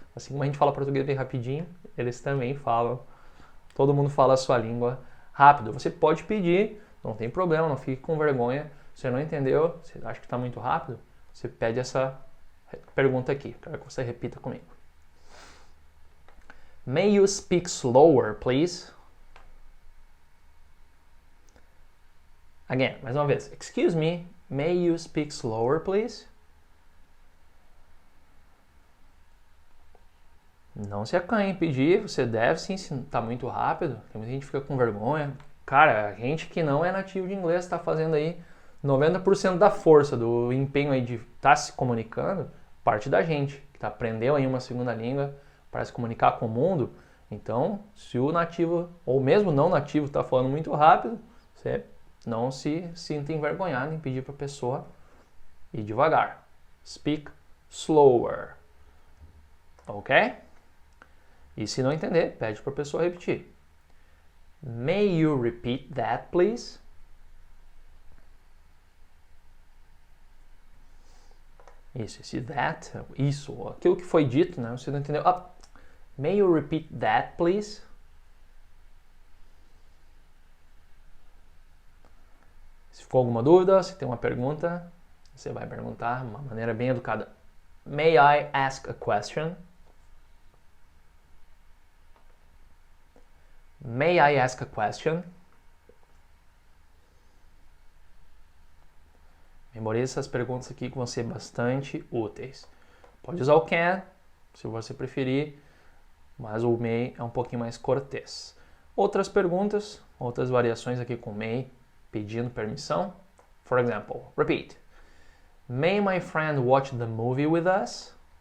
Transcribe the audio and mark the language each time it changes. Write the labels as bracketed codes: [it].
[pt] Assim como a gente fala português bem rapidinho, eles também falam. Todo mundo fala a sua língua rápido. Você pode pedir, não tem problema, não fique com vergonha. Você não entendeu, você acha que está muito rápido, você pede essa pergunta aqui. Quero que você repita comigo. [en] May you speak slower, please? Again, [pt] mais uma vez. [en] Excuse me, may you speak slower, please? [pt] Não se acanhe em pedir, você deve sim, se está muito rápido. Tem muita gente que fica com vergonha. Cara, a gente que não é nativo de inglês está fazendo aí 90% da força, do empenho aí de estar se comunicando, parte da gente, que aprendeu aí uma segunda língua para se comunicar com o mundo. Então, se o nativo, ou mesmo não nativo, está falando muito rápido, você não se sinta envergonhado em pedir para a pessoa ir devagar. [en] Speak slower. Ok? [pt] E se não entender, pede para a pessoa repetir. [en] May you repeat that, please? [pt] Isso, esse that, isso, aquilo que foi dito, né? Você não entendeu. [en] May you repeat that, please? [pt] Se ficou alguma dúvida, se tem uma pergunta, Você vai perguntar de uma maneira bem educada. [en] May I ask a question? May I ask a question? [pt] Memorize essas perguntas aqui que vão ser bastante úteis. Pode usar o can, se você preferir, mas o may é um pouquinho mais cortês. Outras perguntas, outras variações aqui com may, pedindo permissão. [en] For example, repeat. May my friend watch the movie with us?